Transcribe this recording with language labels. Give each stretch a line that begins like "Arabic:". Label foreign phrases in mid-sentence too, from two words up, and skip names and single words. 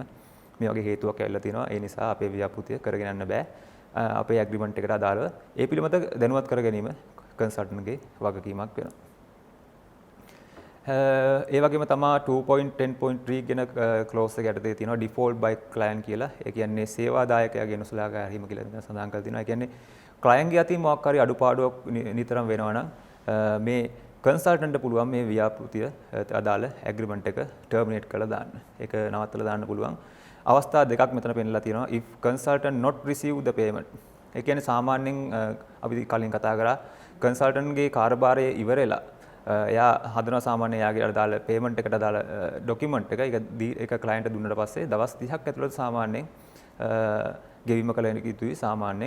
Sinhala: මේ වගේ හේතුවක් ඇවිල්ලා තියෙනවා. ඒ නිසා අපේ ව්‍යාපෘතිය කරගෙන යන්න බෑ. අපේ ඇග්‍රීමන්ට් එකට අදාළව ඒ පිළිබඳ දැනුවත් කර ගැනීම කන්සල්ටන්ට්ගේ වගකීමක් වෙනවා. ඒ වගේම තමයි 2.10.3 කියන ක්ලෝස් එක යටතේ තියෙනවා
English: default by client
Sinhala: කියලා. ඒ කියන්නේ සේවාදායකයාගේ නොසලකා හැරීම කියලා සඳහන් කරලා තියෙනවා. ඒ කියන්නේ ක්ලයන්ට්ගේ අතින් මොකක් හරි අඩුපාඩුවක් නිතරම වෙනවා නම් මේ කන්සල්ටන්ට්ට පුළුවන් මේ ව්‍යාපෘතිය අදාළ ඇග්‍රීමන්ට් එක ටර්මිනේට් කරලා දාන්න. ඒක නවත්තලා දාන්න පුළුවන්. අවස්ථා දෙකක් මෙතන පෙන්නලා තියෙනවා.
English: if consultant not receive the payment.
Sinhala: ඒ කියන්නේ සාමාන්‍යයෙන් අපි කලින් කතා කරා කන්සල්ටන්ට්ගේ කාර්යභාරය ඉවරලා එයා හදනවා සාමාන්‍ය එයාගේ අදාළ පේමන්ට් එකට අදාළ ඩොකියුමන්ට් එක ඒක ක්ලයන්ට් දුන්නට පස්සේ දවස් 30ක් ඇතුළත සාමාන්‍යයෙන් ගෙවීම කළ යුතුයි සාමාන්‍යයෙන්.